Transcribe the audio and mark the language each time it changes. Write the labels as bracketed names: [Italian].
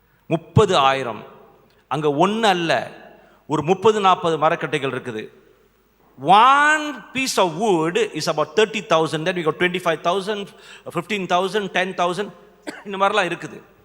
[Tamil] 30,000. அங்கே ஒன்று அல்ல, ஒரு 30-40 மரக்கட்டைகள் இருக்குது. [English] One piece of wood is about 30,000. Then we got 25,000, 15,000, 10,000, [Tamil] இந்த மாதிரிலாம் இருக்குது.